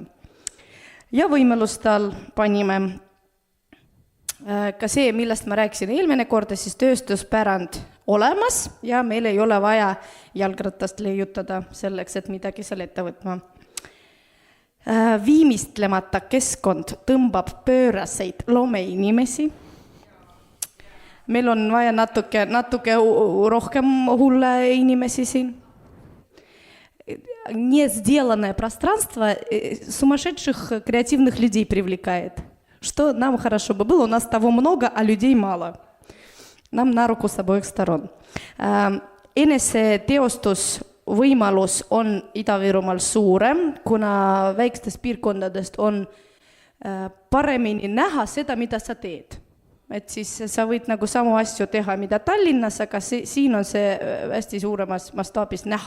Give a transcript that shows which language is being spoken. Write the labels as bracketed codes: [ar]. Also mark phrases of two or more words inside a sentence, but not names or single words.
[et] Ja võimalustal panime ka see, millest ma rääkisin eelmine korda, siis tööstuspärand olemas ja meil ei ole vaja jalgratast leiutada selleks, et midagi seal ette võtma. Viimistlemata keskkond tõmbab pööraseid loomeinimesi. Meil on vaja natuke rohkem hulle inimesi siin. [ru] Не сделанное пространство сумасшедших креативных людей привлекает. Что нам хорошо бы было, у нас того много, а людей мало. Нам на руку с обоих сторон. [et] Enese teostus võimalus on Ida-Virumaal suurem, kuna väikestest piirkondadest on paremini näha seda, mida sa teed. Et siis sa võid nagu samu asju teha, mida Tallinnas, aga siin on see hästi suuremas mastaabis näha.